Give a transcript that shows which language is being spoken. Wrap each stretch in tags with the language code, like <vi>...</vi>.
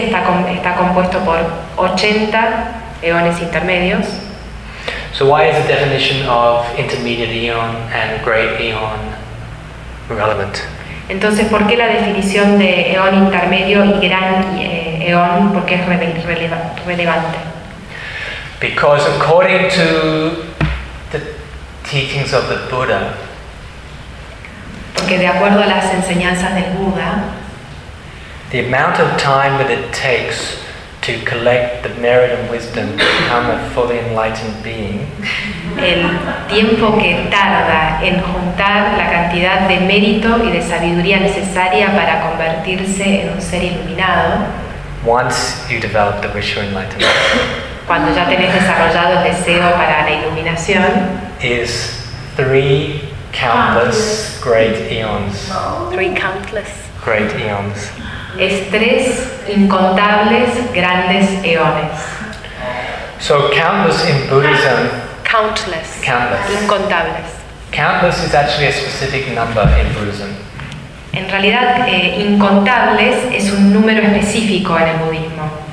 <es>Está compuesto por 80 eones intermedios.</es> <en>So why is the definition of intermediate eon and great eon relevant?</en> <es>Entonces, ¿por qué la definición de eón intermedio y gran eón, por qué es relevante?</es> <en>Because according to the teachings of the Buddha,</en> <es>porque de acuerdo a las enseñanzas del Buda,</es> <en>the amount of time that it takes to collect the merit and wisdom to become a fully enlightened being.</en> <es>El tiempo que tarda en juntar la cantidad de mérito y de sabiduría necesaria para convertirse en un ser iluminado.</es> <en>Once you develop the wish for enlightenment.</en> <es>Cuando ya tenés desarrollado el deseo para la iluminación.</es> <en>Is three countless great eons. Three countless. Great eons.</en> <es>Es tres incontables grandes eones.</es> <en>So countless in Buddhism. Countless. Countless.</en> <es>Incontables.</es> <en>Countless is actually a specific number in Buddhism.</en> <es>En realidad, incontables es un número específico en el budismo.</es>